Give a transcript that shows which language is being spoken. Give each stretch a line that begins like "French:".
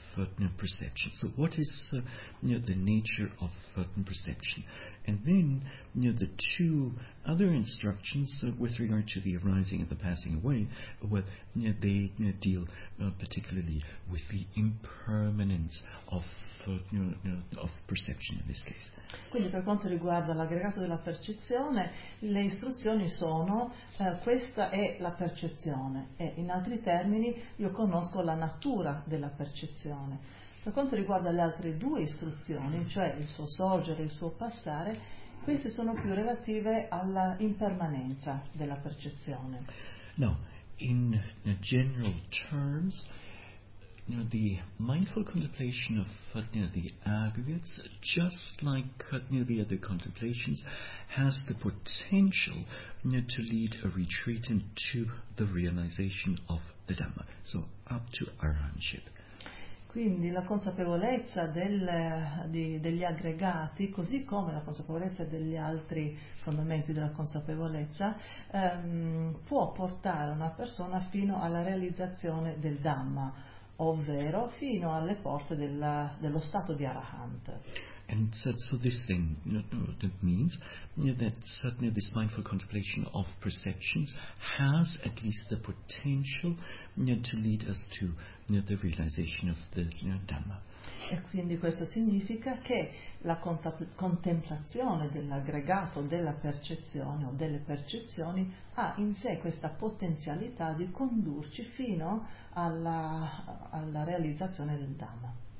English: perception. So what is the nature of perception? And then the two other instructions with regard to the arising and the passing away, well, they deal particularly with the impermanence of of perception in this case.
Italian: Quindi per quanto riguarda l'aggregato della percezione, le istruzioni sono questa è la percezione e in altri termini io conosco la natura della percezione. Per quanto riguarda le altre due istruzioni, cioè il suo sorgere e il suo passare, queste sono più relative alla impermanenza della percezione.
English: No, in general terms, the mindful contemplation of the aggregates, just like the other contemplations, has the potential to lead a retreatant to the realization of the Dhamma, so up to arhatship.
Italian: Quindi la consapevolezza degli aggregati, così come la consapevolezza degli altri fondamenti della consapevolezza, può portare una persona fino alla realizzazione del Dhamma, ovvero fino alle porte dello stato di Arahant.
English: And so this thing that means that certainly this mindful contemplation of perceptions has at least the potential to lead us to the realization of the Dhamma.
Italian: E quindi questo significa che la contemplazione dell'aggregato della percezione o delle percezioni ha in sé questa potenzialità di condurci fino alla realizzazione del Dhamma.